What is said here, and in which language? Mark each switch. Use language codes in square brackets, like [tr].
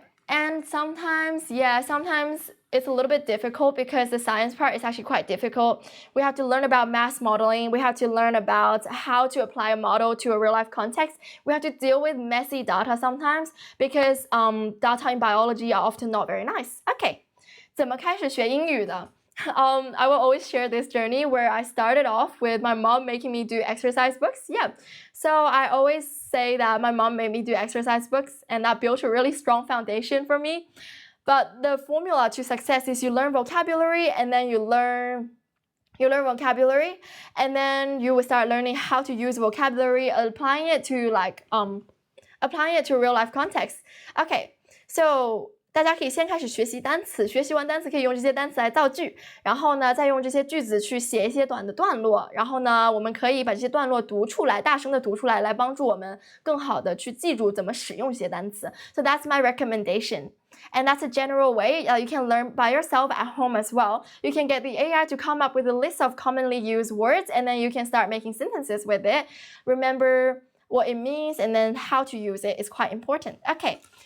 [en] And sometimes it's a little bit difficult because the science part is actually quite difficult. We have to learn about mass modeling. We have to learn about how to apply a model to a real-life context. We have to deal with messy data sometimes because data in biology are often not very nice. [zh] Okay, 怎么开始学英语的？ [en] I will always share this journey where I started off with my mom making me do exercise books. Yeah, so I always say that my mom made me do exercise books and that built a really strong foundation for me. But the formula to success is you learn vocabulary and then you learn vocabulary and then you will start learning how to use vocabulary, applying it to real life context. Okay, so [zh] 大家可以先开始学习单词，学习完单词可以用这些单词来造句，然后呢，再用这些句子去写一些短的段落，然后呢，我们可以把这些段落读出来，大声的读出来，来帮助我们更好的去记住怎么使用这些单词。 [en] So that's my recommendation. And that's a general way you can learn by yourself at home as well. You can get the AI to come up with a list of commonly used words and then you can start making sentences with it. Remember what it means and then how to use it is quite important. Okay.